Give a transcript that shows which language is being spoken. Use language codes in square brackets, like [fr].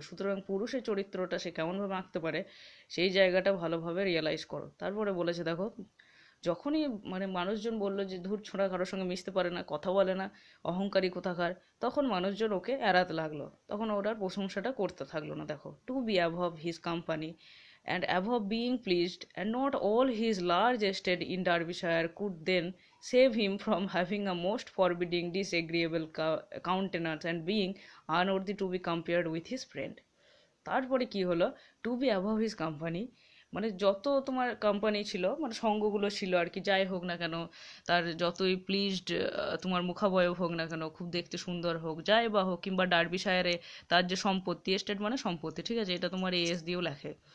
[bn] সুতরাং পুরুষের চরিত্রটা সে কেমনভাবে আঁকতে পারে সেই জায়গাটা ভালোভাবে রিয়েলাইজ করো। তারপরে বলেছে দেখো, যখনই মানে মানুষজন বললো যে ধূর ছোঁড়া, কারোর সঙ্গে মিশতে পারে না, কথা বলে না, অহংকারী কোথাকার, তখন মানুষজন ওকে এড়াতে লাগলো, তখন ওটার প্রশংসাটা করতে থাকলো না। দেখো, [en] To be above his company and above being pleased, and not all his large estate in Derbyshire could then save him from having a most forbidding, disagreeable countenance and being unworthy to be compared with his friend. [bn] তারপরে কি হলো, [en] to be above his company, [bn] মানে যত তোমার company ছিল, মানে সঙ্গগুলো ছিল আর কি, যাই হোক না কেন, তার যতই প্লিজড তোমার মুখাবয়ব হোক না কেন, খুব দেখতে সুন্দর হোক, যাই বা হোক, কিংবা ডার্বিশায়ারে তার যে সম্পত্তি, এস্টেট মানে সম্পত্তি, ঠিক আছে, এটা তোমার এস দিয়েও লেখে